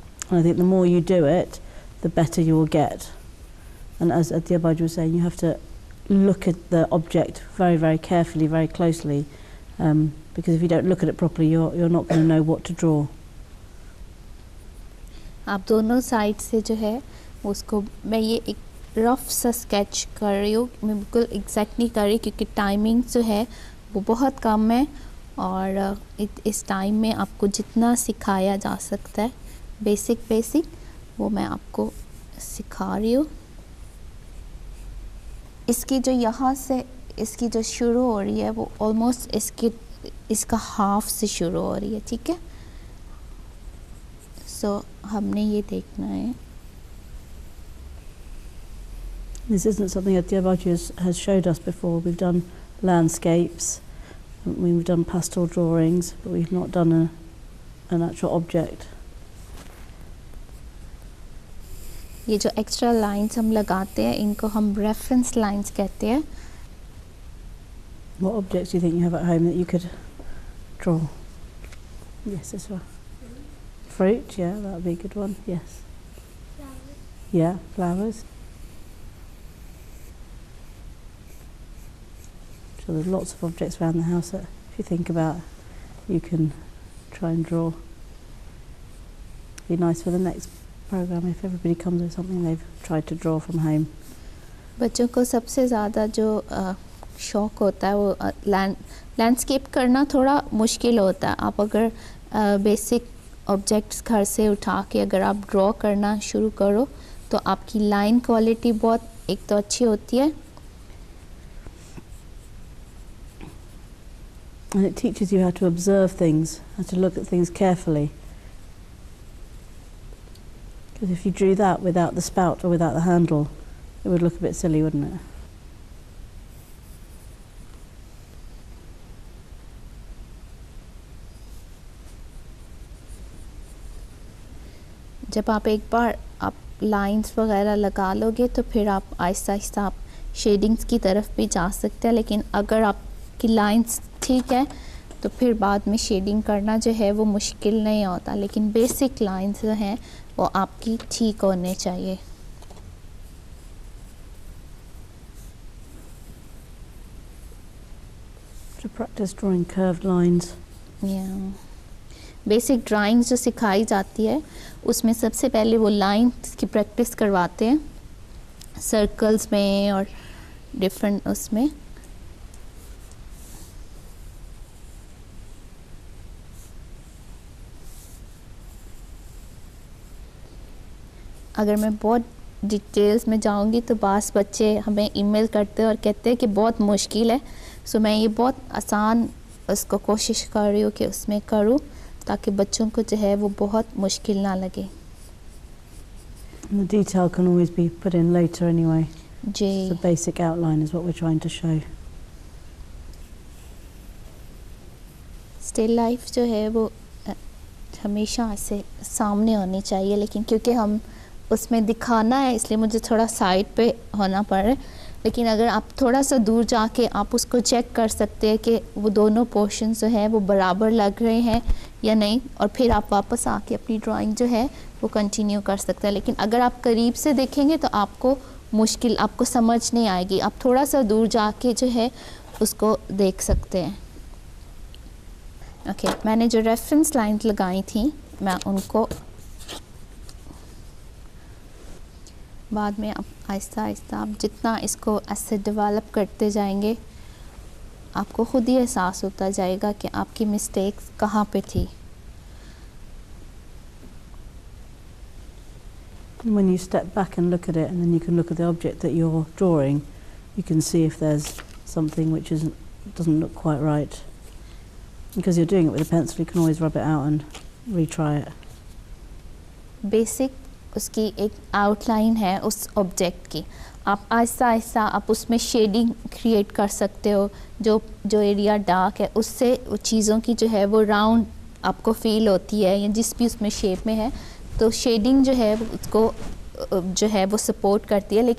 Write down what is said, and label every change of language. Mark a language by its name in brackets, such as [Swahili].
[English] And I think the more you do it, the better you will get. And as Adiyabaj was saying, you have to look at the object very, very carefully, very closely, because if you don't look at it properly, you're not going to know what to draw. [Hindi] आप दोनों side से जो है उसको, मैं ये एक rough सा स्केच कर रही हूँ, मैं बिल्कुल एग्जैक्ट नहीं कर रही क्योंकि टाइमिंग जो है वो बहुत कम है, और इस टाइम में आपको जितना सिखाया जा सकता है बेसिक वो मैं आपको सिखा रही हूँ। इसकी जो यहाँ से इसकी जो शुरू हो रही है वो ऑलमोस्ट इसका हाफ से शुरू हो रही है, ठीक है। सो हमने ये देखना है। [English] This isn't something that Adiyabaj has showed us before. We've done landscapes, we've done pastel drawings, but we've not done an actual object. [Hindi] ये जो एक्स्ट्रा लाइंस हम लगाते हैं इनको हम रेफरेंस लाइंस कहते हैं। [English] What objects do you think you have at home that you could draw? Yes, this one. Fruit, yeah, that would be a good one, yes. Flowers. Yeah, flowers. So there's lots of objects around the house that, if you think about, you can try and draw. Be nice for the next program if everybody comes with something they've tried to draw from home. [Hindi] बच्चों को सबसे ज़्यादा जो शौक़ होता है वो landscape करना थोड़ा मुश्किल होता है। आप अगर बेसिक ऑब्जेक्ट्स घर से उठा के अगर आप ड्रॉ करना शुरू करो तो आपकी लाइन क्वालिटी बहुत एक तो अच्छी होती है, [English] and it teaches you how to observe things, how to look at things carefully. Because if you drew that without the spout or without the handle, it would look a bit silly, wouldn't it? [Hindi] जब आप एक बार आप lines वगैरह लगा लोगे तो फिर आप आहिस्ता आहिस्ता आप शेडिंग्स की तरफ भी जा सकते हैं, लेकिन अगर आपकी लाइंस ठीक है तो फिर बाद में शेडिंग करना जो है वो मुश्किल नहीं होता, लेकिन बेसिक लाइंस जो हैं वो आपकी ठीक होने चाहिए। [English] To practice drawing curved lines. [Hindi] Basic drawings जो सिखाई जाती है उसमें सबसे पहले वो लाइंस की प्रैक्टिस करवाते हैं सर्कल्स में और डिफरेंट उसमें। अगर मैं बहुत डिटेल्स में जाऊंगी तो बास बच्चे हमें ईमेल करते हैं और कहते हैं कि बहुत मुश्किल है। सो मैं ये बहुत आसान उसको कोशिश कर रही हूँ कि उसमें करूँ ताकि बच्चों को जो है वो बहुत मुश्किल ना लगे। [English] And the detail can always be put in later anyway. [Hindi] Ji [English] The basic outline is what we're trying to show. [Hindi] Still life जो है वो हमेशा ऐसे सामने होनी चाहिए, लेकिन क्योंकि हम उसमें दिखाना है इसलिए मुझे थोड़ा साइड पे होना पड़ रहा है। लेकिन अगर आप थोड़ा सा दूर जाके आप उसको चेक कर सकते हैं कि वो दोनों पोर्शन जो है वो बराबर लग रहे हैं या नहीं, और फिर आप वापस आके अपनी ड्राइंग जो है वो कंटिन्यू कर सकते हैं। लेकिन अगर आप करीब से देखेंगे तो आपको मुश्किल, आपको समझ नहीं आएगी। आप थोड़ा सा दूर जाके जो है उसको देख सकते हैं। ओके, मैंने जो रेफरेंस लाइन्स लगाई थी मैं उनको बाद में, आप आहिस्ता आहिस्ता आप जितना इसको ऐसे डेवलप करते जाएंगे आपको ख़ुद ही एहसास होता जाएगा कि आपकी मिस्टेक्स कहाँ पे थी। [English] When you step back and look at it, and then you can look at the object that you're drawing, you can see if there's something which doesn't look quite right. Because you're doing it with a pencil, you can always rub it out and retry it. [Hindi] Basic उसकी एक outline है उस object की, आप आहिस्ता आहिस्ता आप उसमें shading create कर सकते हो। जो एरिया डार्क है उससे वो चीज़ों की जो है वो राउंड आपको फील होती है, या जिस भी उसमें शेप में है तो शेडिंग जो है उसको जो है वो सपोर्ट करती है।